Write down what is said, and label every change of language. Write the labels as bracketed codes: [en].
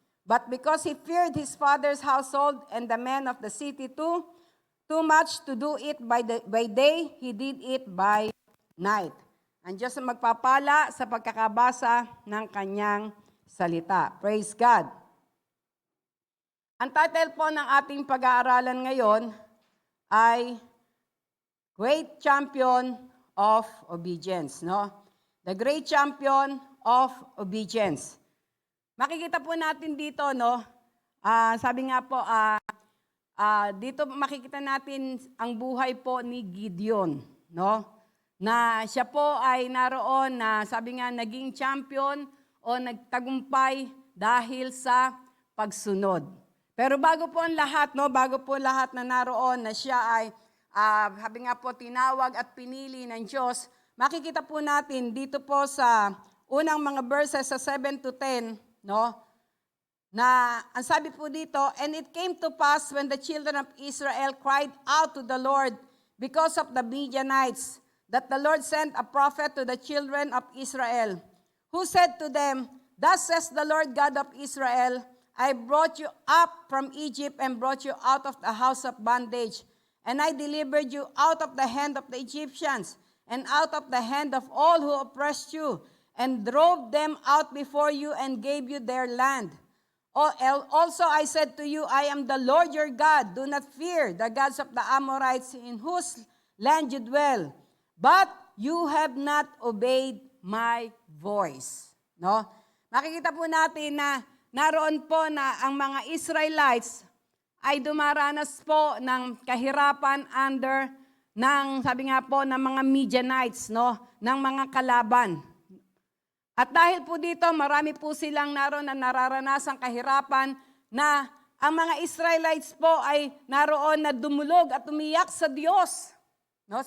[en] But because he feared his father's household and the men of the city too much to do it by day, he did it by night. [tl] Ang Diyos ang magpapala sa pagkakabasa ng kanyang salita. Praise God. Ang title po ng ating pag-aaralan ngayon ay [en] Great Champion of Obedience. No? The Great Champion of Obedience. [tl] Makikita po natin dito, no? Sabi nga po, dito makikita natin ang buhay po ni Gideon. No? Na siya po ay naroon na sabi nga naging champion o nagtagumpay dahil sa pagsunod. Pero bago po ang lahat, no, bago po lahat na naroon na siya ay sabi nga po tinawag at pinili ng Diyos, makikita po natin dito po sa unang mga verses sa 7 to 10, no? Na ang sabi po dito, [en] "And it came to pass when the children of Israel cried out to the Lord because of the Midianites, that the Lord sent a prophet to the children of Israel, who said to them, Thus says the Lord God of Israel, I brought you up from Egypt and brought you out of the house of bondage, and I delivered you out of the hand of the Egyptians, and out of the hand of all who oppressed you, and drove them out before you and gave you their land. Also I said to you, I am the Lord your God. Do not fear the gods of the Amorites in whose land you dwell. But you have not obeyed my voice." [tl] No? Makikita po natin na naroon po na ang mga Israelites ay dumaranas po ng kahirapan under ng, sabi nga po, ng mga Midianites, no? Ng mga kalaban. At dahil po dito, marami po silang naroon na nararanasang kahirapan na ang mga Israelites po ay naroon na dumulog at umiyak sa Diyos. No?